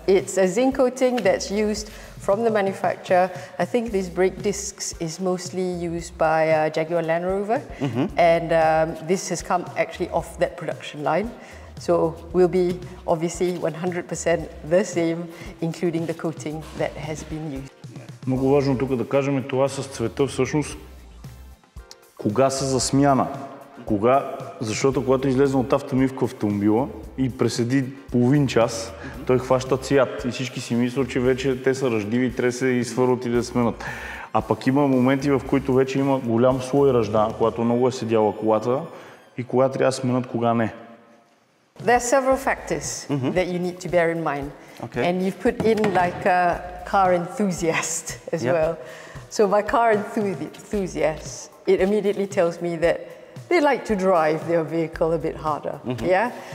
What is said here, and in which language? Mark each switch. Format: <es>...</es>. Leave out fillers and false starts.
<en>It's a zinc coating that's used from the manufacturer. I think these brake discs is mostly used by Jaguar Land Rover, and this has come actually off that production line. So will be obviously 100% the same, including the coating that has been used.</en> <bg>Много важно тук да кажем това с цвета всъщност кога са за смяна. Кога, защото когато излезе от автомивка автомобила и преседи половин час, той хваща цвят и всички си мислят, че вече те са ръждиви и трябва да се изфърват и да сменят. А пък има моменти, в които вече има голям слой ръжда, когато много е седяла колата и кога трябва да сменят, кога не.</bg> <en>There are several factors that you need to bear in mind. Okay. And you've put in like a car enthusiast as well. So my car enthusiast, it immediately tells me that they like to drive their vehicle a bit harder. Yeah.</en>